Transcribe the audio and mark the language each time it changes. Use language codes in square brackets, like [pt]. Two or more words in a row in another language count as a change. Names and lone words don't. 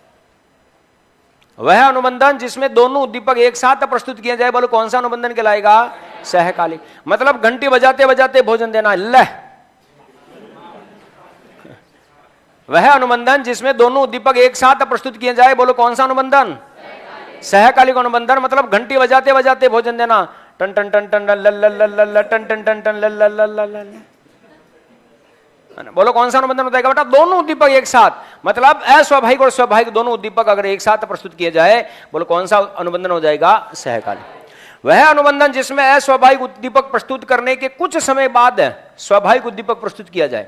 [hi] वह अनुबंधन जिसमें दोनों उद्दीपक एक साथ प्रस्तुत किए जाए, बोलो कौन सा अनुबंधन कहलाएगा? सहकालिक। मतलब घंटी बजाते बजाते भोजन देना, लह। वह अनुबंधन जिसमें दोनों उद्दीपक एक साथ प्रस्तुत किए जाए, बोलो कौन सा अनुबंधन? सहकालिक अनुबंधन। मतलब घंटी बजाते बजाते भोजन देना, टन टन टन टन ल ल ल ल टन टन टन टन ल ल ल ल। बोलो कौन सा अनुबंधन होता है बेटा? दोनों उद्दीपक एक साथ। मतलब अस्वाभाविक और स्वाभाविक दोनों उद्दीपक अगर एक साथ प्रस्तुत किए जाए, बोलो कौन सा अनुबंधन हो जाएगा? सहकालिक। वह अनुबंधन जिसमें अस्वाभाविक उद्दीपक प्रस्तुत करने के कुछ समय बाद स्वाभाविक उद्दीपक प्रस्तुत किया जाए।